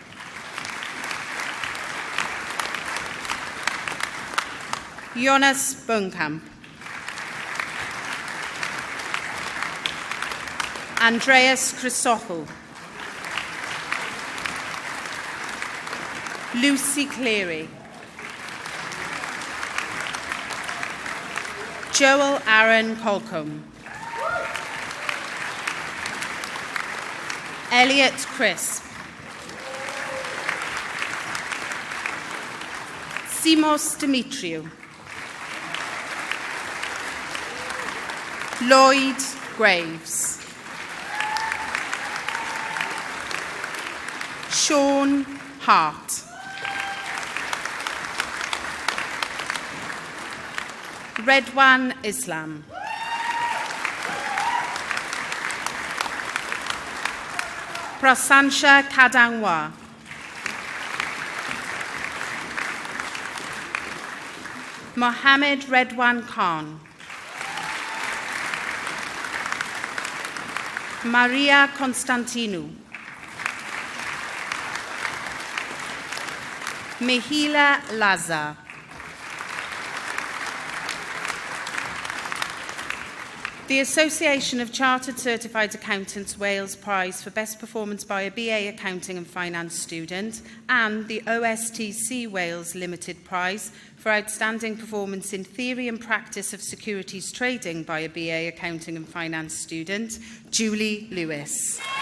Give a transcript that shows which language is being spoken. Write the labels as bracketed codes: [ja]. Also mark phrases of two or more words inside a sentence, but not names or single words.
[en] Jonas Bunkamp. Andreas Chrysochou. Lucy Cleary. Joel Aaron Colcombe. Elliot Crisp. Simos Dimitriou. Lloyd Graves. Sean Hart. Redwan Islam. Prasansha Kadangwa. Mohammed Redwan Khan. Maria Constantinou. Mihila Laza. The Association of Chartered Certified Accountants Wales Prize for Best Performance by a BA Accounting and Finance student, and the OSTC Wales Limited Prize for Outstanding Performance in Theory and Practice of Securities Trading by a BA Accounting and Finance student, Julie Lewis.